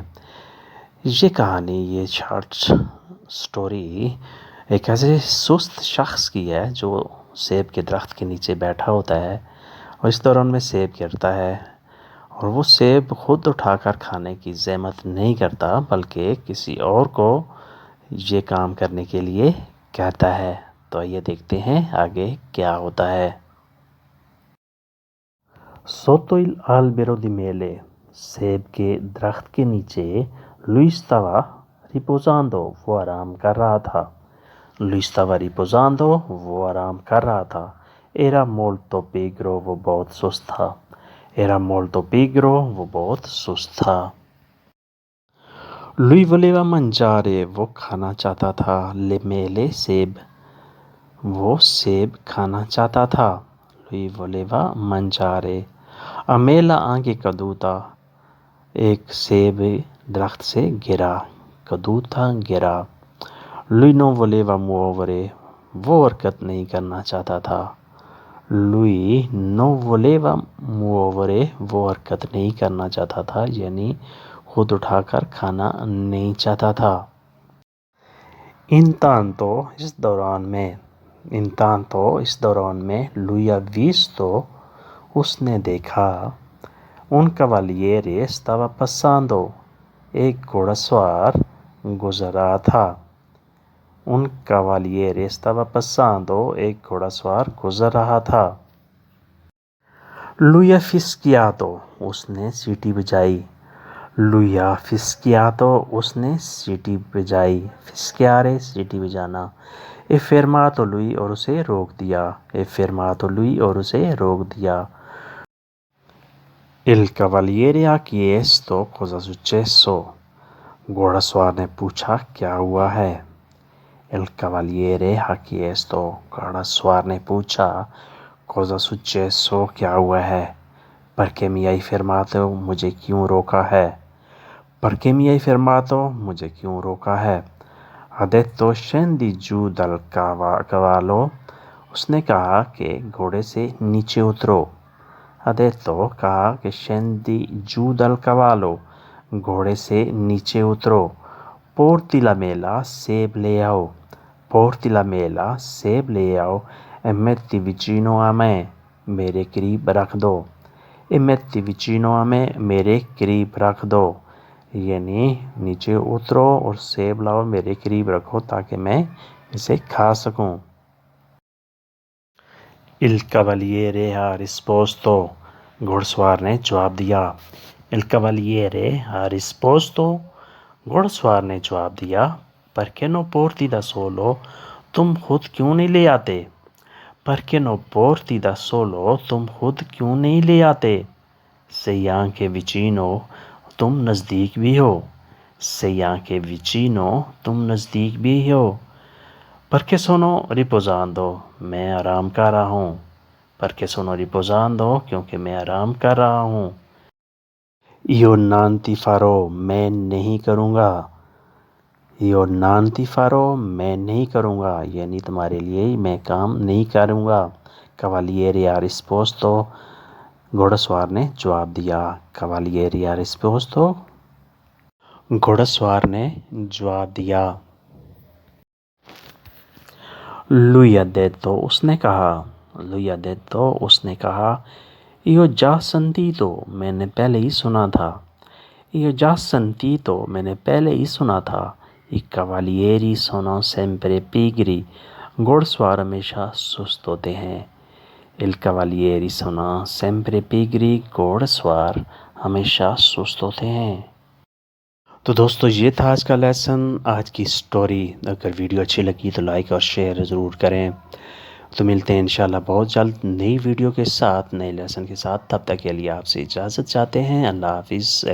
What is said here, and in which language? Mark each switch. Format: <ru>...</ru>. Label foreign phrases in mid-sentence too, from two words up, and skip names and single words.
<ur>یہ کہانی، یہ</ur> <en>short story</en> <ur>ایک ایسے سست شخص کی ہے جو سیب کے درخت کے نیچے بیٹھا ہوتا ہے اور اس دوران میں سیب گرتا ہے اور وہ سیب خود اٹھا کر کھانے کی زحمت نہیں کرتا بلکہ کسی اور کو یہ کام کرنے کے لیے کہتا ہے۔ تو یہ دیکھتے ہیں آگے کیا ہوتا ہے۔</ur> <it>Sotto l'albero di mele،</it> <ur>سیب کے درخت کے نیچے</ur> <it>lui stava riposando،</it> <ur>وہ آرام کر رہا تھا۔</ur> <it>lui stava riposando،</it> <ur>وہ آرام کر رہا تھا۔</ur> <it>era molto pigro،</it> <ur>وہ بہت سست تھا۔</ur> <it>era molto pigro،</it> <ur>وہ بہت سست تھا۔</ur> <it>lui voleva mangiare،</it> <ur>وہ کھانا چاہتا تھا۔</ur> <it>le mele،</it> <ur>سیب، وہ سیب کھانا چاہتا تھا۔</ur> <it>lui voleva mangiare۔ a mela anche caduta،</it> <ur>ایک سیب درخت سے گرا۔</ur> <it>caduta، گرا۔ lui non voleva muovere،</it> <ur>وہ حرکت نہیں کرنا چاہتا تھا۔</ur> <it>lui non voleva muovere،</it> <ur>وہ حرکت نہیں کرنا چاہتا تھا، یعنی خود اٹھا کر کھانا نہیں چاہتا تھا۔ intanto، اس دوران میں، intanto، اس دوران میں</ur> <it>lui ha visto،</it> <ur>اس نے دیکھا،</ur> <it>un cavaliere stava passando،</it> <ur>ایک گھوڑا سوار گزر رہا تھا۔</ur> <it>un cavaliere stava passando،</it> <ur>ایک گھوڑا سوار گزر رہا تھا۔</ur> <it>lui ha fischiato،</it> <ur>اس نے سیٹی بجائی۔</ur> <it>lui ha fischiato،</it> <ur>اس نے سیٹی بجائی۔</ur> <it>fischiare،</it> <ur>سیٹی بجانا۔</ur> <it>e fermato lui،</it> <ur>اور اسے روک دیا۔</ur> <it>e fermato lui،</it> <ur>اور اسے روک دیا۔</ur> <it>il cavaliere ha chiesto cosa successo،</it> <ur>گھوڑا سوار نے پوچھا کیا ہوا ہے۔</ur> <it>il cavaliere ha chiesto،</it> <ur>گھوڑا سوار نے پوچھا</ur> <it>cosa successo،</it> <ur>کیا ہوا ہے۔</ur> <it>perché mi hai fermato،</it> <ur>مجھے کیوں روکا ہے۔</ur> <it>perché mi hai fermato،</it> <ur>مجھے کیوں روکا ہے۔</ur> <it>ha detto scendi giù dal cavallo،</it> <ur>اس نے کہا کہ گھوڑے سے نیچے اترو۔</ur> <it>ha detto،</it> <ur>کہا کہ</ur> <it>scendi giù dal cavallo،</it> <ur>گھوڑے سے نیچے اترو۔</ur> <it>porti la mela،</it> <ur>سیب لے آؤ۔</ur> <it>porti la mela،</it> <ur>سیب لے آؤ۔</ur> <it>e metti vicino a me،</it> <ur>میرے قریب رکھ دو۔</ur> <it>e metti vicino a me،</it> <ur>میرے قریب رکھ دو، یعنی نیچے اترو اور سیب لاؤ میرے قریب رکھو تاکہ میں اسے کھا سکوں۔</ur> <it>il cavaliere ha risposto،</it> <ur>گھوڑ سوار نے جواب دیا۔</ur> <it>il cavaliere ha risposto،</it> <ur>گھوڑ سوار نے جواب دیا۔</ur> <it>perché non porti da solo،</it> <ur>تم خود کیوں نہیں لے آتے۔</ur> <it>perché non porti da solo،</it> <ur>تم خود کیوں نہیں لے آتے۔</ur> <it>sei anche vicino،</it> <ur>تم نزدیک بھی ہو۔</ur> <it>sei anche vicino،</it> <ur>تم نزدیک بھی ہو۔</ur> <it>perché sono riposando،</it> <ur>میں آرام کر رہا ہوں۔</ur> <it>perché sono riposando،</it> <ur>کیونکہ میں آرام کر رہا ہوں۔</ur> <it>io non ti farò،</it> <ur>میں نہیں کروں گا۔</ur> <it>io non ti farò،</it> <ur>میں نہیں کروں گا، یعنی تمہارے لیے میں کام نہیں کروں گا۔</ur> <it>cavaliere ha risposto،</it> <ur>گھوڑا سوار نے جواب دیا۔</ur> <it>cavaliere ha risposto،</it> <ur>گھوڑا سوار نے جواب دیا۔</ur> <it>lui ha detto،</it> <ur>اس نے کہا۔</ur> <it>lui ha detto،</it> <ur>اس نے کہا۔</ur> <it>io già sentito،</it> <ur>میں نے پہلے ہی سنا تھا۔</ur> <it>io già sentito،</it> <ur>میں نے پہلے ہی سنا تھا۔</ur> <it>i cavalieri sono sempre pigri،</it> <ur>گھوڑ سوار ہمیشہ سست ہوتے ہیں۔</ur> <it>il cavalieri sono sempre pigri،</it> <ur>گھوڑ سوار ہمیشہ سست ہوتے ہیں۔ تو دوستو یہ تھا آج کا لیسن، آج کی سٹوری۔ اگر ویڈیو اچھی لگی تو لائک اور شیئر ضرور کریں۔ تو ملتے ہیں انشاءاللہ بہت جلد نئی ویڈیو کے ساتھ، نئے لیسن کے ساتھ۔ تب تک کے لیے آپ سے اجازت چاہتے ہیں۔</ur>